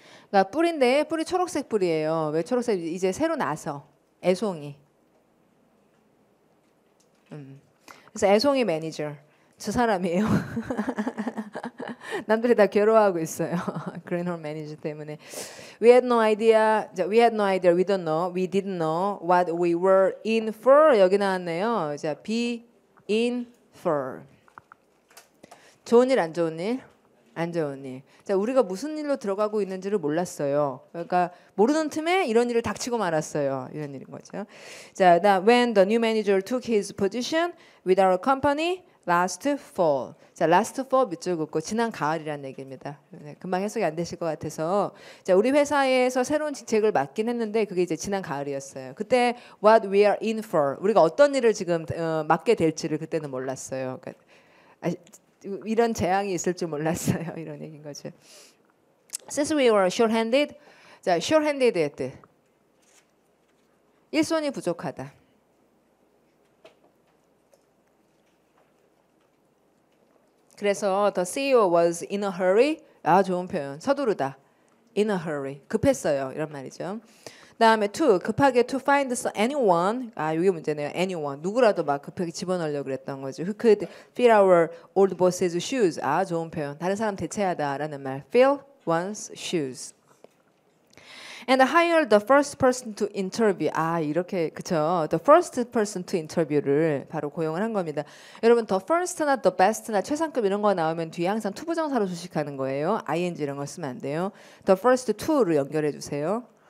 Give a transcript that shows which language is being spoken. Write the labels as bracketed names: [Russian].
[Korean] 그러니까 뿌리인데 뿌리 초록색 뿌리예요. 왜 초록색? 이제 새로 나서 애송이. 그래서 애송이 매니저 저 사람이에요. 남들이 다 괴로워하고 있어요. greenhorn 매니저 때문에. [English] We had no idea. We had no idea. We don't know. We didn't know what we were in for. [Korean] 여기 나왔네요. 자, be in for. 좋은 일, 안 좋은 일? 안 좋은 일. 자, 우리가 무슨 일로 들어가고 있는지를 몰랐어요. 그러니까 모르는 틈에 이런 일을 닥치고 말았어요. 이런 일인 거죠. [English] 자, when the new manager took his position with our company last fall. [Korean] 자, last fall 밑줄 긋고 지난 가을이라는 얘기입니다. 네, 금방 해석이 안 되실 것 같아서. 자, 우리 회사에서 새로운 직책을 맡긴 했는데 그게 이제 지난 가을이었어요. [English] 그때 what we are in for. [Korean] 우리가 어떤 일을 지금 맡게 될지를 그때는 몰랐어요. 그러니까 이런 재앙이 있을 줄 몰랐어요. 이런 얘기인 거죠. [English] Since we were short-handed. [Korean] 자, short-handed의 뜻. 일손이 부족하다. [English] 그래서 the CEO was in a hurry. [Korean] 좋은 표현. 서두르다. in a hurry. 급했어요. 이런 말이죠. 그다음에 to 급하게 [English] to find anyone [Korean] 이게 문제네요. anyone 누구라도 막 급하게 집어넣으려고 그랬던 거죠. [English] Who could fill our old boss's shoes. [Korean] 좋은 표현. 다른 사람 대체하다라는 말. [English] Fill one's shoes. And hire the first person to interview. [Korean] 이렇게 그쵸. [English] The first person to interview [Korean] 를 바로 고용을 한 겁니다. 여러분 the first나 the best나 최상급 이런 거 나오면 뒤에 항상 투부정사로 수식하는 거예요. ing 이런 거 쓰면 안 돼요. The first to를 연결해 주세요.